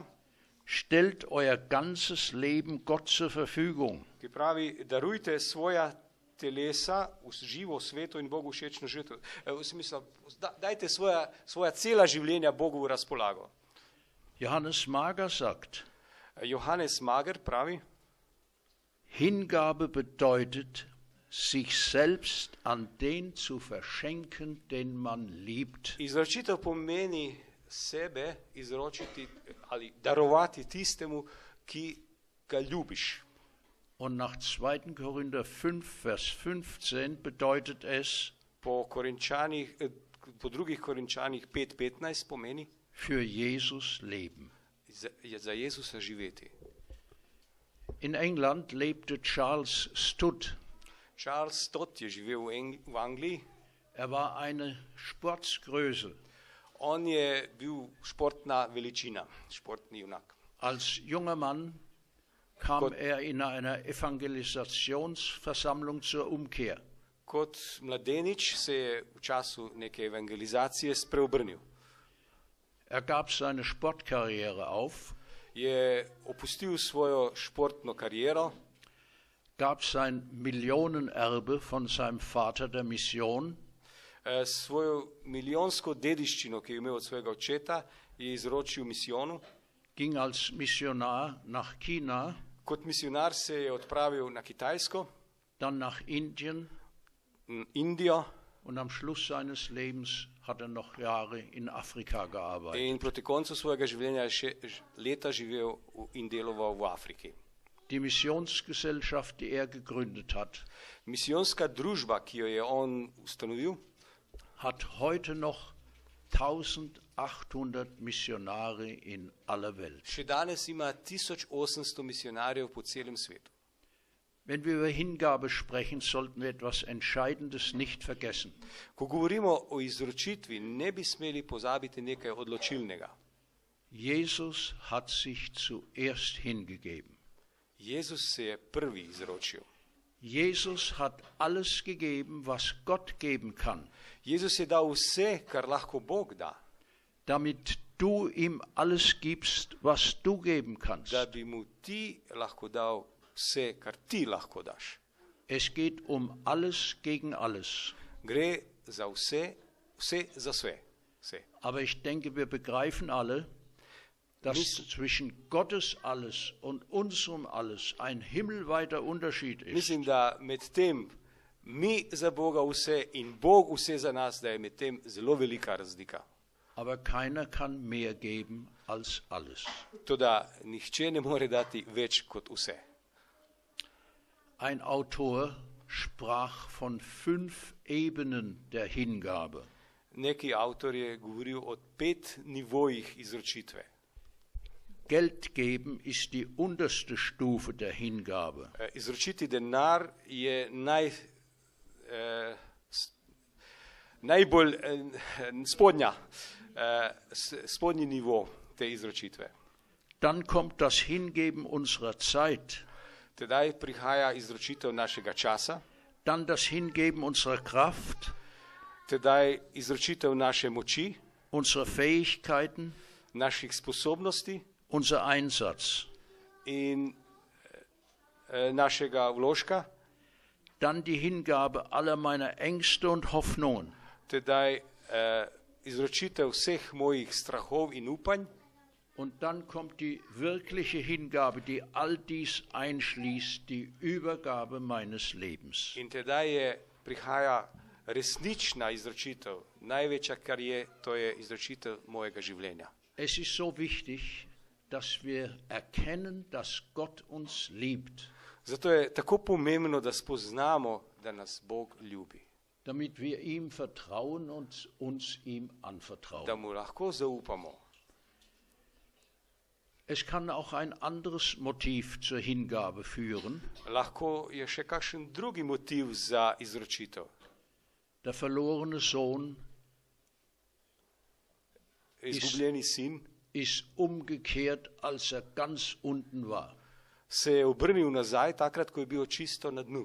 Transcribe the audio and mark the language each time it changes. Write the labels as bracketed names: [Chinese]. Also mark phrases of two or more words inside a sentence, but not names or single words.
[German] Stellt euer ganzes Leben Gott zur Verfügung. [Slovenian] Ki pravi, darujte svoja telesa v živo, sveto in Bogu všečno žrtvo. V smislu, dajte svoja cela življenja Bogu v razpolago. [German] Johannes Mager sagt, [Slovenian] Johannes Mager pravi, [German] Hingabe bedeutet, sich selbst an den zu verschenken, den man liebt. [Slovenian] Izročitev pomeni sebe izročiti ali darovati tistemu, ki ga ljubiš. [German] Und nach 2. Korinther 5, Vers 15 bedeutet es, [Slovenian] po 2. Korinčanih 5:15 pomeni, [German] für Jesus leben. [Slovenian] Za Jezusa živeti. [German] In England lebte Charles Studd. [Slovenian] Charles Studd je živel v Angliji. [German] Er war eine Sportsgröße. [Slovenian] On je bil športna veličina, športni junak. [German] Als junger Mann kam er in einer Evangelisationsversammlung zur Umkehr. [Slovenian] Kot mladenič se je v času neke evangelizacije spreobrnil. [German] Er gab seine Sportkarriere auf, [Slovenian] je opustil svojo športno kariero, [German] gab sein Millionenerbe von seinem Vater der Mission, [Slovenian] svojo milijonsko dediščino, ki je imel od svojega očeta, je izročil misijonu. [German] Ging als Missionar nach China, [Slovenian] kot misionar se je odpravil na Kitajsko, [German] dann nach Indien, [Slovenian] Indijo, [German] und am Schluss seines Lebens hat er noch Jahre in Afrika gearbeitet. [Slovenian] In proti koncu svojega življenja je še leta živel in deloval v Afriki. [German] Die Missionsgesellschaft, die er gegründet hat, [Slovenian] misijonska družba, ki jo je on ustanovil, [German] hat heute noch 1800 Missionare in aller Welt. [Slovenian] Še danes ima 1800 misionarjev po celem svetu. [German] Wenn wir über Hingabe sprechen, sollten wir etwas Entscheidendes nicht vergessen. [Slovenian] Ko govorimo o izročitvi, ne bi smeli pozabiti nekaj odločilnega. [German] Jesus hat sich zuerst hingegeben. [Slovenian] Jezus se je prvi izročil. [German] Jesus hat alles gegeben, was Gott geben kann. [Slovenian] Jezus je dal vse, kar lahko Bog da. [German] Damit du ihm alles gibst, was du geben kannst. [Slovenian] Da bi mu ti lahko dal vse, kar ti lahko daš. [German] Es geht um alles gegen alles. [Slovenian] Gre za vse, vse za vse. [German] Aber ich denke, wir begreifen alle, dass zwischen Gottes alles und unserem alles ein himmelweiter Unterschied ist. [Slovenian] Mislim, da med tem mi za Boga vse in Bog vse za nas, da je med tem zelo velika razlika. [German] Aber keiner kann mehr geben als alles. [Slovenian] Toda nihče ne more dati več kot vse. [German] Ein Autor sprach von 5 Ebenen der Hingabe. [Slovenian] Neki avtor je govoril o 5 nivojih izročitve. [German] Geld geben ist die unterste Stufe der Hingabe. [Slovenian] Izročiti denar je najbolj spodnji nivo te izročitve. [German] Dann kommt das Hingeben unserer Zeit, [Slovenian] Tedaj prihaja izročitev našega časa, [German] dann das Hingeben unserer Kraft, [Slovenian] tedaj izročitev naše moči, [German] unserer Fähigkeiten, [Slovenian] naših sposobnosti [German] unser Einsatz. [Slovenian] in našega vložka, [German] Dann die Hingabe aller meiner Ängste und Hoffnungen. [Slovenian] tedaj izročitev vseh mojih strahov in upanj, [German] Und dann kommt die wirkliche Hingabe, die all dies einschließt, die Übergabe meines Lebens. [Slovenian] in tedaj prihaja resnična izročitev, največja, kar je, to je izročitev mojega življenja. [German] Es ist so wichtig, dass wir erkennen, dass Gott uns liebt, [Slovenian] Zato je tako pomembno, da spoznamo, da nas Bog ljubi, [German] damit wir ihm vertrauen und uns ihm [Slovenian] da [German] anvertrauen. [Slovenian] mu lahko zaupamo. [German] Es kann auch ein anderes Motiv zur Hingabe führen. [Slovenian] Lahko je še kakšen drugi motiv za izročitev. [German] Der verlorene Sohn [Slovenian] Izgubljeni sin [German] ist umgekehrt, als er ganz unten war. [Slovenian] se je obrnil nazaj, takrat, ko je bil čisto na dnu.